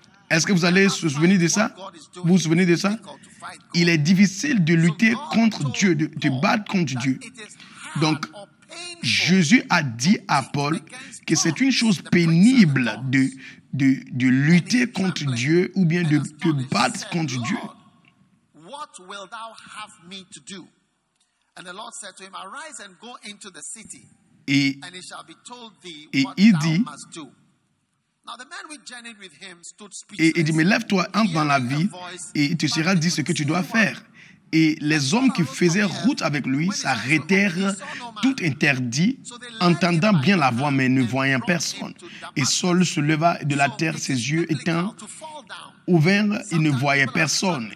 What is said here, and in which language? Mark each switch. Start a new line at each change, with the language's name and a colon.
French: Est-ce que vous allez se souvenir de ça? Vous vous souvenez de ça? Il est difficile de lutter contre Dieu, de battre contre Dieu. Donc, Jésus a dit à Paul que c'est une chose pénible de lutter contre Dieu ou bien de battre contre Dieu.
English: What wilt thou have me to do? And the Lord said to him, arise and go into the city, and it shall be told thee what thou must do. Now the man which journeyed with him stood speechless.
French: Et il dit, mais lève-toi, entre dans la vie, et il te sera dit ce que tu dois faire. Et les hommes qui faisaient route avec lui s'arrêtèrent, tout interdits, entendant bien la voix, mais ne voyant personne. Et Saul se leva de la terre, ses yeux étant ouverts, il ne voyait personne.